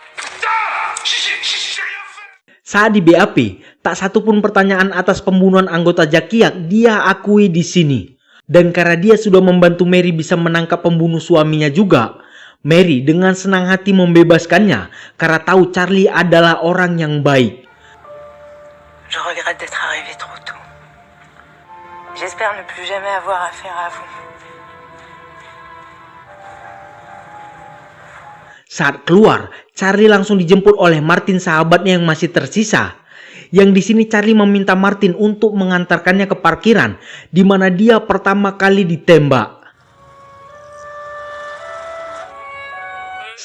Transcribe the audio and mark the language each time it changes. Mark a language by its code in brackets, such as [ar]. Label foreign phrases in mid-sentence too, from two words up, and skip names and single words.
[id] Saat di BAP, tak satupun pertanyaan atas pembunuhan anggota Jakiak dia akui di sini. Dan karena dia sudah membantu Mary bisa menangkap pembunuh suaminya juga, Mary dengan senang hati membebaskannya karena tahu Charlie adalah orang yang baik. [fr] Je regrette d'être arrivé trop tôt. J'espère ne plus jamais avoir affaire à vous. [id] Saat keluar, Charlie langsung dijemput oleh Martin sahabatnya yang masih tersisa. Yang di sini Charlie meminta Martin untuk mengantarkannya ke parkiran di mana dia pertama kali ditembak.